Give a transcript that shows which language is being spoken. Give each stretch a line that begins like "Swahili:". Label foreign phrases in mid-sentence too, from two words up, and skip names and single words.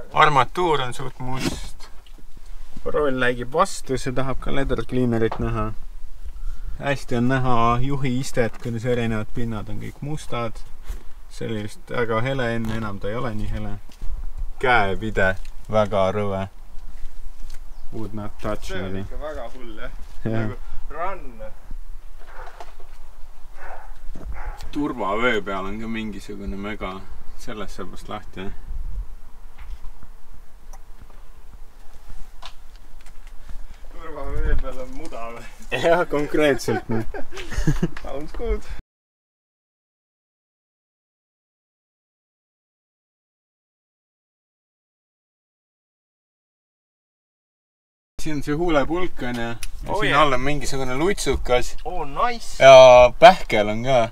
Estonian: Armatuur on suht must. Roll läigib vastu, see tahab ka
English: leather cleanerit
Estonian: näha. Hästi on näha juhi istet, kuidas erinevad pinnad on kõik mustad. See oli vist väga hele enne, enam ta ei ole nii hele. Käepide, väga rõve.
English: Would not touch.
Estonian: See on ikka väga hull jah. Nagu run. Turvavöö peal on ka mingisugune mega. Sellest saab vast lahti. Turvavöö peal on muda või? Jah, konkreetselt.
English: Sounds good.
Estonian: Siin on see huulepulk on ja siin all on mingisugune lutsukas. Nice! Ja pähkel on ka.